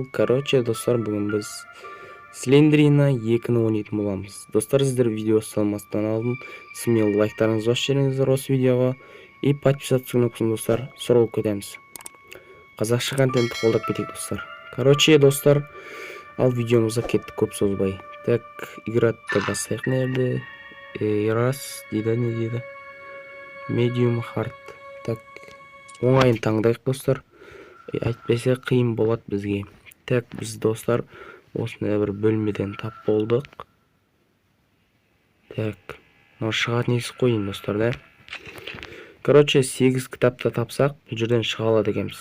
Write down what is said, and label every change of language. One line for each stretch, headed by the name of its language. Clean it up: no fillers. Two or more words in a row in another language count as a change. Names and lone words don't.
Kazakh: Достар, бүгін біз Slenderina 2-ні ойнайтын боламыз. Достар, сіздер видео салмастан алдын смело лайктарыңызды басып жіберіңіздер осы видеоға
Russian: и подписаться
Kazakh: кнопкасын достар, сұрап кетеміз. Қазақша контентті қолдап кетейік достар. Достар, ал видеомызға кеттік көп созбай.
Russian: Так, играть-то
Kazakh: бастайық нерді. Раз дейді, не дейді?
English: Medium hard.
Kazakh: Так, оңайын таңдайық достар. Әйтпесе қиын болады бізге. Так, біз достар осындай бір бөлмеден тап болдық. Так, мынау шығатын есік қойын достар, да? 8 кітапты тапсақ, бұл жерден шыға алады екенбіз.